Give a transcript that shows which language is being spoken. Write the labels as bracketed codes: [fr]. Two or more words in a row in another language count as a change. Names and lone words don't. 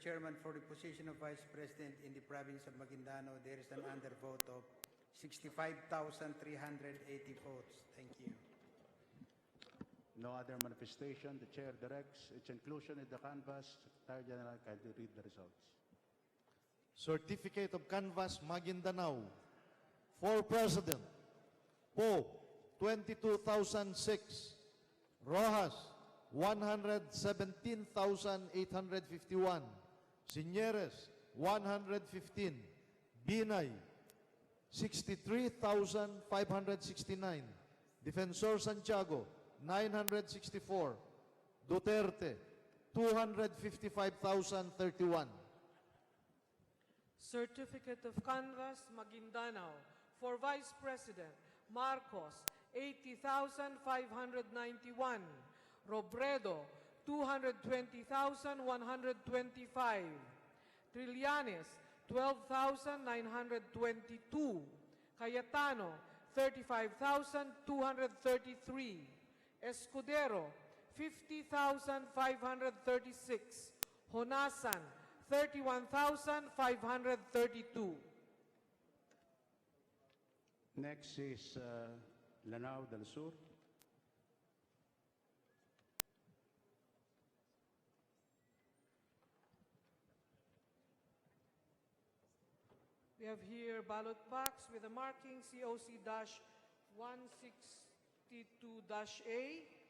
[en] Chairman, for the position of Vice President in the province of Maguindanao, there is an undervote of 65,380 votes. Thank you. No other manifestation. The chair directs its inclusion in the canvas. Secretary General, kindly read the results. Certificate of Canvas Maguindanao for President. Poe, 22,006. Rojas, 117,851. Signeres, 115. Binay, 63,569. Defensor Santiago, 964. Duterte, 255,031. Certificate of Canvas, Maguindanao. For Vice President, Marcos, 80,591. Robredo, 220,125. Trillanes, 12,922. Cayetano, 35,233. Escudero, 50,536. Honasan, 31,532. Next is Lanao del Sur. We have here ballot box with the marking COC-162-A